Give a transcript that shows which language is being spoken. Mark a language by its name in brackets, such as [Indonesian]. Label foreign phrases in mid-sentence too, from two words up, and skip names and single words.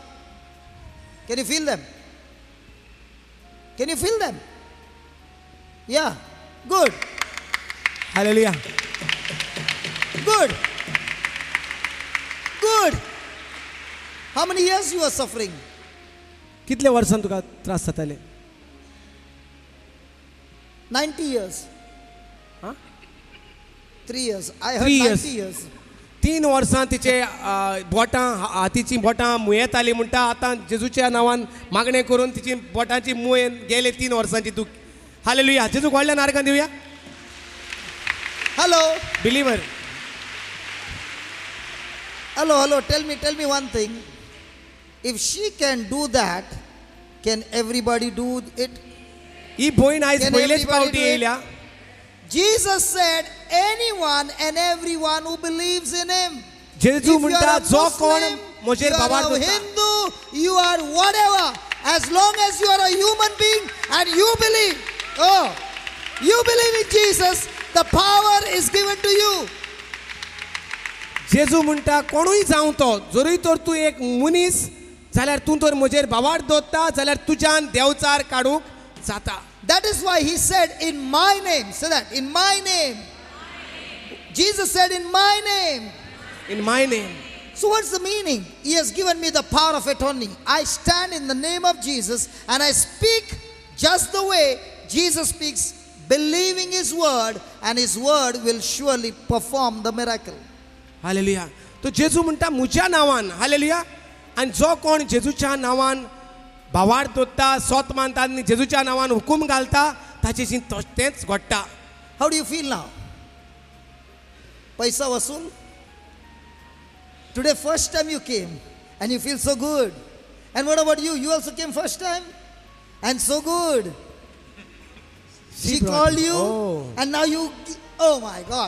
[English] Can you feel them? Can you feel them? Yeah. Good. Hallelujah. Good. Good. How many years you are suffering? [Konkani] कितले वर्सान तुका त्रास जाताले? [English] 90 years. Huh? 3 years. I heard 3 90 years. years. [Konkani] 3 वर्सां तिचे बोटां हातीची बोटां मुयेत आली म्हणटा आतां जेजूच्या नांवान मागणें करून तिची बोटांची मुय गेले 3 वर्सांची तूं. हालेलुया. जेजूक व्हडल्या नारकां दिवया. [English] Hello. बिलीवर. Hello. Tell me one thing. If she can do that, can everybody do it? [Konkani] ही भोयण आयज [English] Can [Konkani] पयलेच [English] everybody [Konkani] पावटी [English] do it? [Konkani] येयल्या. [English] Jesus said, anyone and everyone who believes in him. [Konkani] जेजू [English] If you [Konkani] म्हणटा [English] are a [Konkani] जो कोण [English] Muslim, [Konkani] म्हजेर [English] you [Konkani] बाबार [English] are a [Konkani] दवरता. [English] Hindu, you are whatever. As long as you are a human being and you believe, you believe in Jesus, the power is given to you. [Konkani] जेजू म्हणटा कोणूय जावं तो जरूय तर तूं एक मनीस जाल्यार तूं तर म्हजेर बाबार दवरता जाल्यार तुज्यान देवचार काडूंक जाता. [English] That is why he said, in my name. Say that, in my name. Jesus said, in my name. In my name. So what's the meaning? He has given me the power of attorney. I stand in the name of Jesus and I speak just the way Jesus speaks, believing his word, and his word will surely perform the miracle. [Konkani] हालेलुया. तो जेजू म्हणटा म्हज्या नांवान हालेलुया आनी जो कोण जेजूच्या नांवान भावार्थ दोत्ता सोत मानता आनी जेजूच्या नांवान हुकूम घालता ताचेशी तेच घडटा. [English] How do you feel now? [Hindi] पैसा वसूल? [English] Today first time you came and you feel so good. And what about you? You also came first time? And so good. She called you and now you, oh my God.